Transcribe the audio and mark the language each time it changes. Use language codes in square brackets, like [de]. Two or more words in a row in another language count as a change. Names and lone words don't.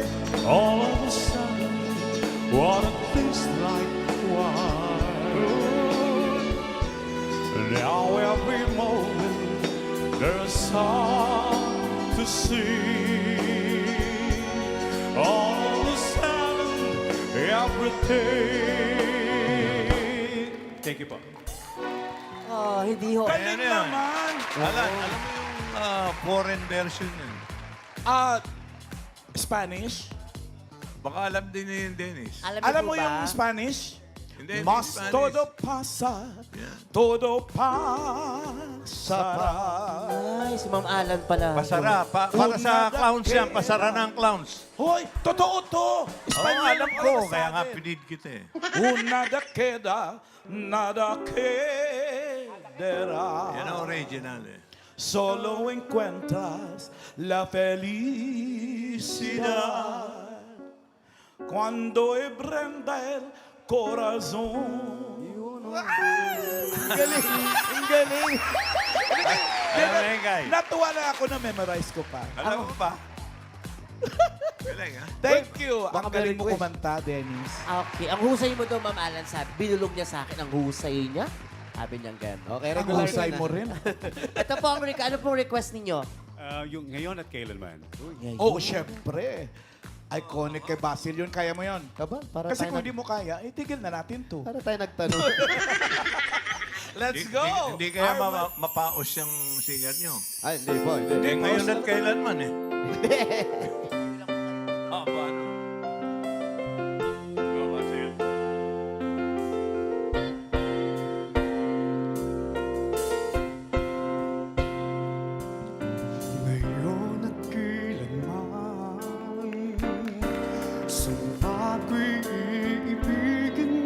[en] All of a sudden, what a taste like wine. Now every moment, there's song to sing. All of a sudden, everything. Thank you, [tl] po. Oh, hindi ho. Galing Ayan yan. naman. Alam mo yung [en] foreign version [tl] yun. Spanish? Baka alam din niya yung Dennis. Alam niyo mo po ba? yung Spanish? Hindi, Mas Spanish. [es] todo pasa, Yeah. todo pasará. [tl] Ay, si Ma'am Alan pala. Pasara. Para sa clowns yan. Pasara ng clowns. Hoy, totoo to! Oo, Espanyol alam ang ko. oras sa Kaya nga atin. pinid kita eh. [es] Nada queda, nada quedará. [tl] Yan ang original eh. [es] Solo encuentras la felicidad cuando prenda el corazón. [tl] Ang galing! Ang galing! Alam mo yun, guys. Natuwa na ako na memorize ko pa. Alam mo ba? Galing ha? [en] Thank you. [tl] Baka Ang galing mo may kumanta, Dennis. Okay, ang husay mo daw, Ma'am Alan, sabi. Binulog niya sa akin ang husay niya. Sabi niya gano'n. Okay, Ang regular husay na. mo rin. Ito po ang ano pong request ninyo? Yung ngayon at kailanman. Oo, syempre. Iconic kay Basil yun. Kaya mo yun. Kaba, para Kasi tayo kung di mo kaya, itigil na natin to. Para tayo nagtanong. [en] Let's go! [tl] Hindi kaya mapaos yung singer nyo. Ay, hindi po. Hindi. Eh, ngayon at kailanman eh. Paano? Go, Basil. Ngayon at kailanman Sumpa ko'y iibigin